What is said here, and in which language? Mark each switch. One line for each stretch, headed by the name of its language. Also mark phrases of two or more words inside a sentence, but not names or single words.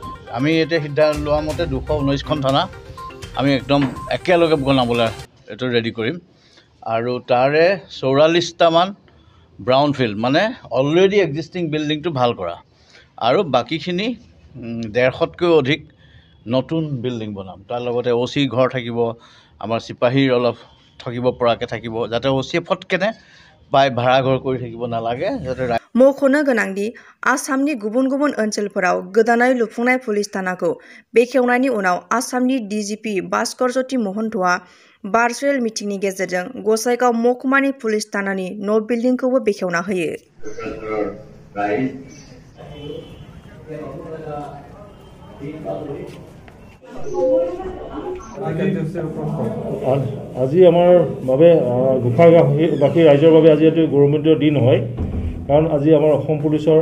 Assamese: আমি এতিয়া সিদ্ধান্ত লোৱা মতে 219খন থানা আমি একদম একেলগে বনাবলৈ এইটো ৰেডি কৰিম আৰু তাৰে 44টামান
English: brown field
Assamese: মানে
English: already existing
Assamese: বিল্ডিংটো ভাল কৰা আৰু বাকীখিনি 150তকৈ অধিক নতুন বিল্ডিং বনাম। তাৰ লগতে OC ঘৰ থাকিব, আমাৰ চিপাহীৰ অলপ থাকিব পৰাকৈ থাকিব যাতে OC ফটকেনে পাই ভাড়া ঘৰ কৰি থাকিব নালাগে যাতে।
Bodo: मख'नो गोनांदि आसामनि गुबुन गुबुन ओनसोलफोराव गोदानै लुफुंनाय पुलिस थानाखौ बेखेवनायनि उनाव आसामनि DGP भास्करज्योति महन्तआ भार्चुएल मिटिंनि गेजेरजों गसाइगाव महकुमानि पुलिस थानानि न' बिल्डिंखौबो बेखेवना होयो।
Assamese: আজি আমাৰ বাবে গোসাইগাঁওবাসী ৰাইজৰ বাবে আজি এটি গৌৰৱান্বিত দিন হয়, কাৰণ আজি আমাৰ অসম পুলিচৰ